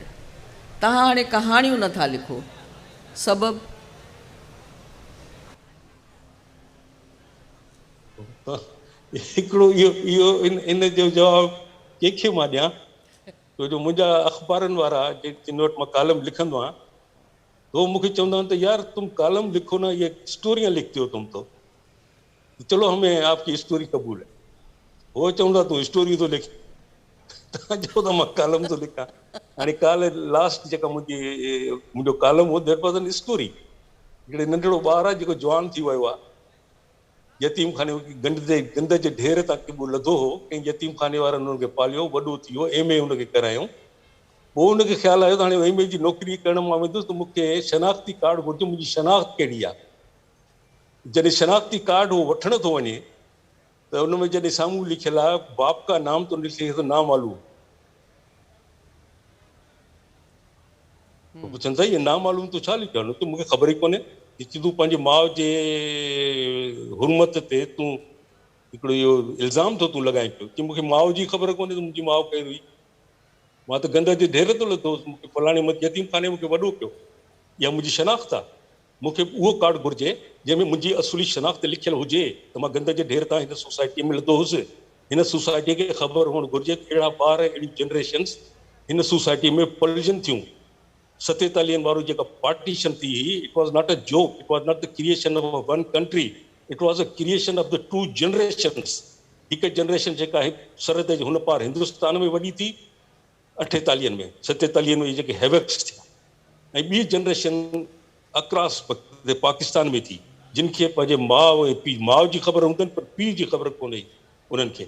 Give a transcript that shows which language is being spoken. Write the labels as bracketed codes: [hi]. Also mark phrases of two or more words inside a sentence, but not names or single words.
[sd] तव्हां हाणे कहाणियूं नथा लिखो, सबबु हिकिड़ो इहो इन जो जवाबु कंहिंखे मां ॾियां, छो जो मुंहिंजा अख़बारनि वारा जिन वटि मां कॉलम लिखंदो आहियां, तो मूंखे चवंदा आहिनि त [ur] یار تم کالم لکھو نا، یہ سٹوریاں لکھتے ہو تم تو، چلو ہمیں آپ کی سٹوری قبول ہے. [sd] वो चवंदा तूं स्टोरी थो लिख, तव्हां चओ त मां कॉलम थो लिखां। हाणे काल्ह लास्ट जेका मुंहिंजो कॉलम हो, [en] That was an story. [sd] हिकिड़े नंढड़ो ॿारु आहे जेको जवान थी वियो आहे, यतीम खाने गंद जे ढेर तां किबो लधो हो, कंहिं यतीम खाने वारनि हुनखे पालियो, वॾो थी वियो, MA हुनखे करायूं। पोइ हुनखे ख़्यालु आयो त हाणे MA जी नौकिरी करण मां वेंदुसि त मूंखे शनाख़्ती कार्ड घुरिजे, मुंहिंजी शनाख़्त कहिड़ी आहे। जॾहिं शनाख़्ती कार्ड उहो वठण थो वञे त हुन में जॾहिं साम्हूं लिखियलु आहे [ur] باپ کا نام [sd] तो लिखे तो नामालूम, पुछनि था इहे नामालूम तूं छा लिखियो आहे? मूंखे ख़बर ई कोन्हे कि तूं पंहिंजे माउ जे हुरमत ते तूं हिकिड़ो इहो इल्ज़ाम थो तूं लॻाए पियो कि मूंखे माउ जी ख़बर कोन्हे त मुंहिंजी माउ कई हुई, मां त गंद जे ढेर तो लथो हुउसि, मूंखे फलाणे यतीम खाने मूंखे वॾो कयो, इहा मुंहिंजी शनाख़्त आहे। मूंखे उहो कार्ड घुरिजे जंहिंमें मुंहिंजी असुली शनाख़्त लिखियलु हुजे त मां गंद जे ढेर तां हिन सोसाइटीअ में लथो हुउसि। हिन सोसाइटीअ खे ख़बर हुअणु घुरिजे त अहिड़ा ॿार, अहिड़ियूं जनरेशन्स हिन सोसाइटीअ में पलिजनि थियूं। 47 वारो जेका पार्टीशन थी, [en] It was not a joke, it was not the creation of one country, it was a creation of the 2 generations. [sd] हिकु जनरेशन जेका सरहद जे हुन पार हिंदुस्तान में वॾी थी 48 में, 47 में जेके हैवक्स थिया, ऐं ॿी जनरेशन अक्रॉस पाकिस्तान में थी, जिन खे पंहिंजे माउ ऐं पीउ, माउ जी ख़बर हूंदनि पर पीउ जी ख़बर कोन्हे उन्हनि खे।